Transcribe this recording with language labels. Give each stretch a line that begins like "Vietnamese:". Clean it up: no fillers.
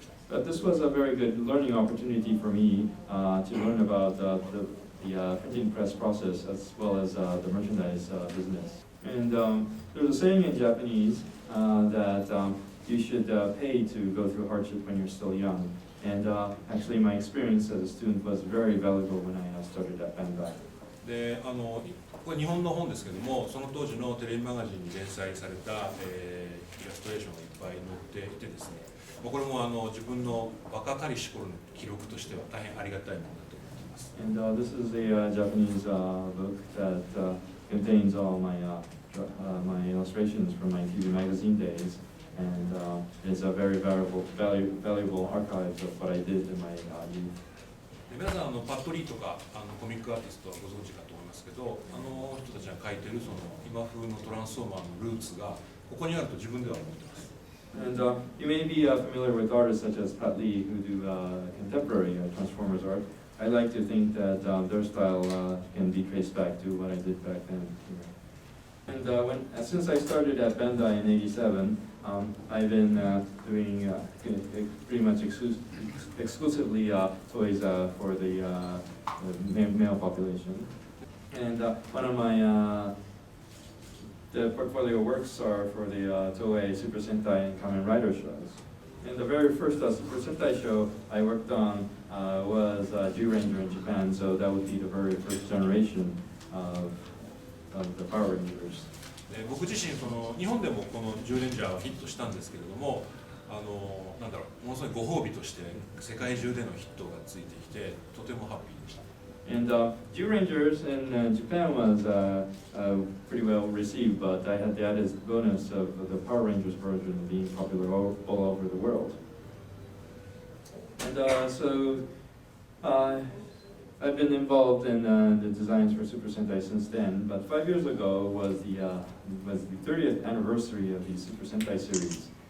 English: But this was a very good learning opportunity for me to learn about the printing press process as well as the merchandise business. And there's a saying in Japanese that you should pay to go through hardship when you're still young. And actually my experience as a student was very valuable when I started at Bandai.
Japanese: でこれ日本の本ですけども、その当時のテレビマガジンに連載された、イラストレーションがいっぱい載っていてですね、これも自分の若かりし頃の記録としては大変ありがたいものだと思っています。
English: And this is a Japanese book that contains all my my illustrations from my TV magazine days, and it's a very valuable archive of what I did in my youth.
Japanese: 皆さんパッドリーとかコミックアーティストはご存知かと思いますけど、人たちが描いているその今風のトランスフォーマーのルーツがここにあると自分では思っています。
English: And you may be familiar with artists such as Pat Lee who do contemporary Transformers art. I like to think that their style can be traced back to what I did back then. And since I started at Bandai in '87, I've been doing pretty much exclusively toys for the male population. And one of my the portfolio works are for the Toei Super Sentai and Kamen Rider shows. And the very first Super Sentai show I worked on was Zyuranger in Japan, so that would be the very first generation of the Power Rangers.
Japanese: 僕自身日本でもこの10レンジャーはヒットしたんですけれども、なんだろう、ものすごいご褒美として世界中でのヒットがついてきてとてもハッピーでした。
English: And Zyurangers in Japan was pretty well received, but I had the added bonus of the Power Rangers version being popular all over the world. And so I've been involved in the designs for Super Sentai since then, but 5 years ago was the 30th anniversary of the Super Sentai series.